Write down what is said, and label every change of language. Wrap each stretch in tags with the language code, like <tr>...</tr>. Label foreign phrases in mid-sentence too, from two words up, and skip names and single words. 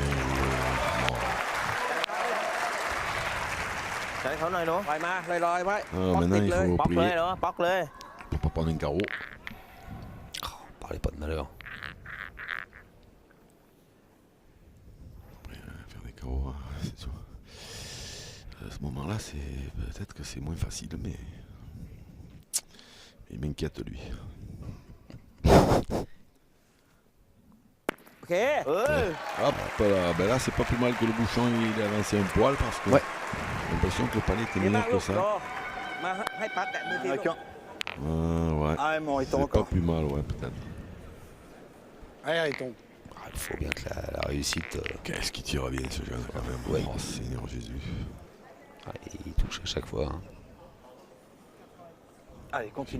<th>ใช้เขาหน่อยเนาะ ปล่อยมาลอยๆไว้</th> <fr>Ah,</fr> <th>ป๊อกติด</th> <fr>maintenant, il</fr> <th>เลย</th> <fr>faut</fr> <th>ป๊อกเลย</th> <fr>prier</fr> <th>เนาะป๊อกเลย</th> <fr>pour pas prendre un carreau. Parlez pas de malheur. Faire des carreaux, hein, c'est sûr. À ce moment-là, peut-être que c'est moins facile, mais il m'inquiète lui.</fr> <th>โอเค</th> <fr>Hop là, ben là c'est pas plus mal que le bouchon il est avancé un poil parce que Ouais. j'ai l'impression que le palais était</fr> <th>ดีมาก</th> <fr>meilleur</fr> <th>ลู</th> <fr>que</fr> <th>ก</th> <fr>ça.</fr> <th>รอมาให้ปัดแตะมือทีลูก</th> <fr>Avec un. Ouais. Allez, mon, il C'est pas encore. plus mal, ouais, peut-être. Allez, allez tombe. Ah, il faut bien que la réussite. Qu'est-ce qui tire bien ce jeune quand même. Ouais. Oh Seigneur Jésus. Il touche à chaque fois. Hein. Allez, continue.</fr>